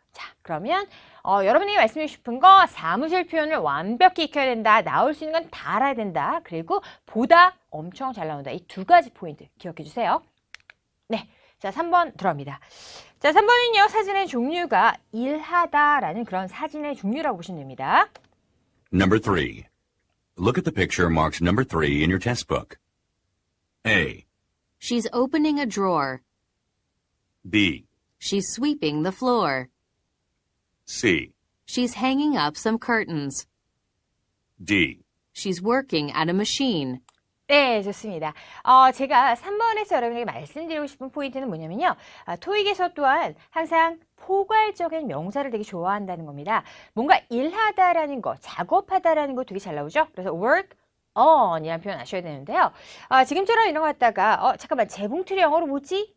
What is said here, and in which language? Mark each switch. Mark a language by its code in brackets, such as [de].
[ko] 자, 그러면 여러분에게 말씀드리고 싶은 거 사무실 표현을 완벽히 익혀야 된다. 나올 수 있는 건 다 알아야 된다. 그리고 보다 엄청 잘 나온다. 이 두 가지 포인트 기억해 주세요. 네. 자, 3번 들어갑니다. 자, 3번은요, 사진의 종류가 일하다라는 그런 사진의 종류라고 보시면 됩니다. [en] Number 3. Look at the picture marked number 3 in your test book. A, She's opening a drawer. B, She's sweeping the floor. C, She's hanging up some curtains. D. She's working at a machine. [ko] 네, 좋습니다. 제가 3번에서 여러분에게 말씀드리고 싶은 포인트는 뭐냐면요. 토익에서 또한 항상 포괄적인 명사를 되게 좋아한다는 겁니다. 뭔가 일하다라는 거, 작업하다라는 거 되게 잘 나오죠? 그래서 work on 이라는 표현 아셔야 되는데요. 지금처럼 이런 거 갖다가, 잠깐만, 재봉틀이 영어로 뭐지?